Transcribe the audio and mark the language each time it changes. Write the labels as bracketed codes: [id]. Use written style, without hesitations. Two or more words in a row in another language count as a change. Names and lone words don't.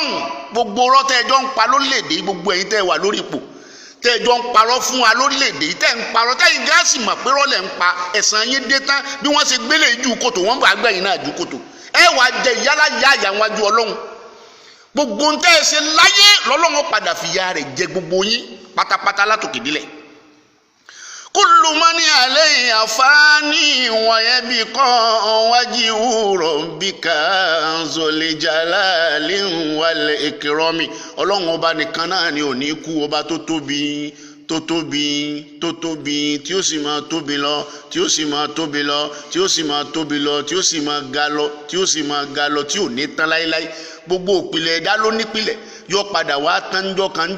[yo] Gbogbo ọ̀rọ̀ tẹ́ ẹjọ́ ń pa lórílẹ̀‐èdè, gbogbo ẹ̀yin tẹ́ wà lórí ipò, tẹ́ ẹjọ́ ń parọ́ fún wa lórílẹ̀‐èdè, tẹ́ ń parọ́, tẹ́yìn gáàsì mọ̀ pé rọ́lẹ̀ ń pa, ẹ̀san yín dé tán, bí wọ́n ṣe gbélé ju kòtò, wọ́n bá gbẹ̀yìn náà ju kòtò. Ẹ wà jẹ ìyálà yá àyà wájú Ọlọ́run. Gbogbo ń tẹ́ ẹ ṣe láyé lọ́lọ́run padà fìyà rẹ̀ jẹ gbogbo yín pátápátá látòkè délẹ̀. [ar] كل من عليها فان، ويبقى وجه ربك ذو الجلال والإكرام. [yo] Ọlọ́run ọba nìkan náà ni ò ní kú, ọba tó tóbi, tí ó sì máa tóbi lọ, tí ó sì máa tóbi lọ, tí ó sì máa tóbi lọ, tí ó sì máa ga lọ, tí ó sì máa ga lọ, tí ò ní tán láíláí. Gbogbo òpìlẹ̀ ẹ̀dá ló nípìlẹ̀, yóò padà wá tánjọ́ kanjọ́.